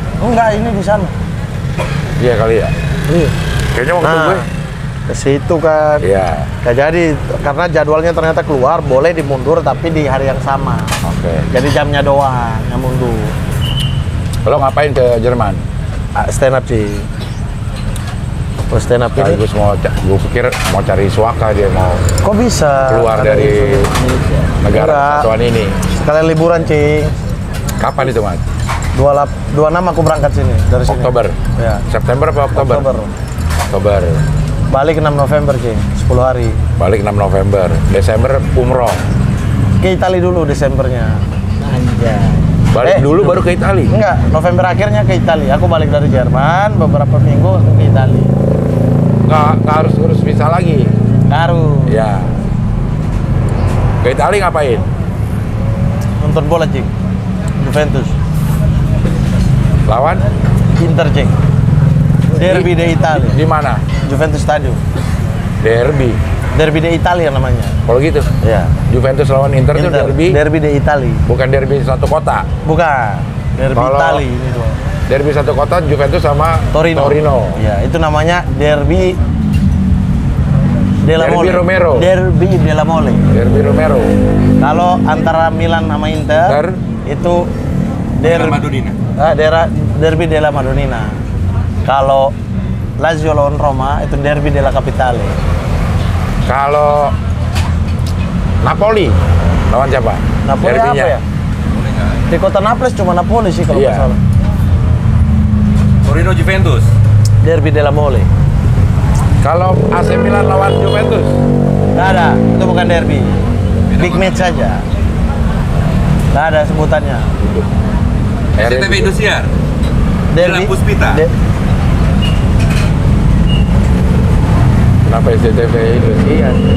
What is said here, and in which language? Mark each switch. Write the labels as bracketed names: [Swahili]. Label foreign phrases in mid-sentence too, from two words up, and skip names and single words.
[Indonesian] Enggak, ini di sana. iya kali ya. Iya. Kayaknya waktu Nah, gue ke situ kan. iya. Nggak jadi karena jadwalnya ternyata keluar, boleh dimundur tapi di hari yang sama. Oke. Jadi jamnya doang yang mundur. Lo ngapain ke Jerman? [English] Stand up [Indonesian] sih. Oh, [English] stand up [Indonesian] ini. Sekaligus gue pikir mau cari suaka dia mau Kok bisa? keluar Ada dari Indonesia. negara Enggak. kesatuan ini. Sekalian liburan, Cing. Kapan itu, Mas? 26 aku berangkat sini dari sini. Oktober. Ya. September apa Oktober? Oktober. Balik 6 November, Cing. 10 hari. Balik 6 November. Desember umroh. Ke Itali dulu Desembernya. Anjay. Balik dulu baru ke Itali. Enggak, November akhirnya ke Itali. Aku balik dari Jerman, beberapa minggu aku ke Itali. Nggak harus ngurus visa lagi. Baru Ya. Ke Itali ngapain? nonton bola, Cing. Juventus. Lawan? Inter, Cing. Derby de Italia. Di mana? Juventus Stadium. Derby. Derby de Italia namanya. Kalau gitu. Ya. Juventus lawan Inter itu derby. Derby de Italia. Bukan derby satu kota. Bukan. Derby Kalau- Italia ini tuh. Derby satu kota Juventus sama Torino. Ya, itu namanya Derby della Derby Mole. Romero. Derby della Mole. Derby Romero. Kalau antara Milan sama Inter itu Derby Madonnina. Derby della Madonnina. Kalau Lazio lawan Roma itu Derby della Capitale. Kalau Napoli lawan siapa? Napoli Derbynya. apa ya? Di kota Naples cuma Napoli sih kalau nggak Iya. salah. Torino Juventus. Derby della Mole. Kalau AC Milan lawan Juventus. Nggak ada, itu bukan derby. [English] Big match [Indonesian] saja. Nggak ada sebutannya. SCTV Indosiar. Milan Puspita. Kenapa SCTV itu? Iya.